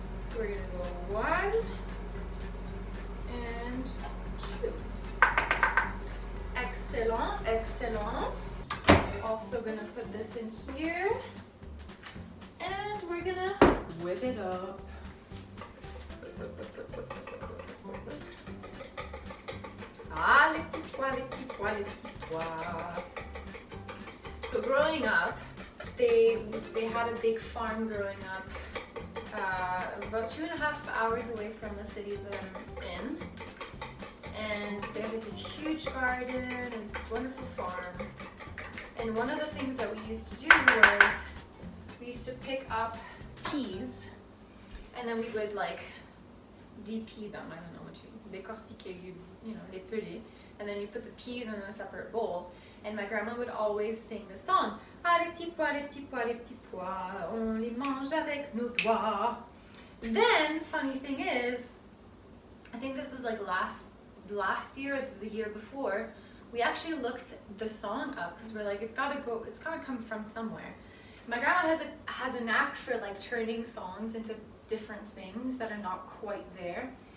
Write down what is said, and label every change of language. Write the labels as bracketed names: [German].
[English] So we're gonna go 1 and 2. Excellent, excellent. Also gonna put this in here, and we're gonna whip it up. [French] Ah, les petits pois, les petits pois, les petits pois. [English] So growing up, they had a big farm growing up. It was about 2.5 hours away from the city that I'm in. And they have this huge garden, it's this wonderful farm. And one of the things that we used to do was we used to pick up peas and then we would like DP them, I don't know what you, [French] décortiquer, [English] you know, [French] les peler. [English] And then you put the peas in a separate bowl. And my grandma would always sing the song, [French] ah les petits pois, les petits pois, les petits pois, on les mange avec nos doigts. [English] Then, funny thing is, I think this was like last year or the year before, we actually looked the song up because we're like, it's gotta come from somewhere. My grandma has a knack for like turning songs into different things that are not quite there.